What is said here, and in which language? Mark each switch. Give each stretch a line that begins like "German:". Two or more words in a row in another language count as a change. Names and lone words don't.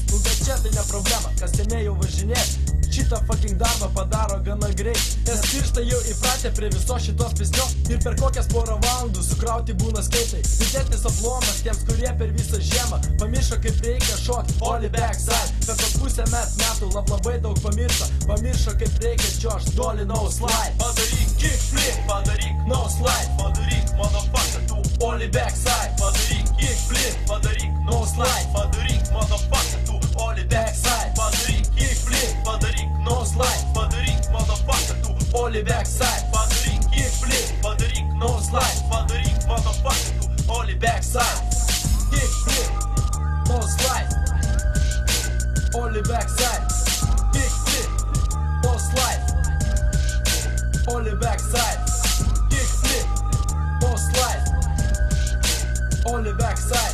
Lithuanian: Nu bet čia tai ne problema, kas seniai jau važinė, šitą fucking darbą padaro gana greit. Nes pirštai jau įpratę prie viso šitos pisnios ir per kokias porą valandų sukrauti būna skaitai. Didesnis aplomas tiems, kurie per visą žiemą pamiršo kaip reikia šokti
English: Oli backside.
Lithuanian: Per tos pusę metų labai daug pamiršo kaip reikia čiuožt
English: Dolly no slide.
Lithuanian: Padaryk kickflip, padaryk
English: no slide,
Lithuanian: padaryk motherfucker tu
English: Oli backside.
Lithuanian: Padaryk kickflip, padaryk
English: no slide,
Lithuanian: padaryk motherfucker tu Oli
English: backside.
Lithuanian: Padaryk kickflip, padaryk
English: no slide,
Lithuanian: padaryk motherfucker tu
English: Oli backside.
Lithuanian: Padaryk kickflip, padaryk
English: no slide,
Lithuanian: padaryk motherfucker tu
English: Oli backside. Kickflip, no slide, Oli backside. Kickflip, no slide, Oli backside. Kickflip, no slide, Oli backside.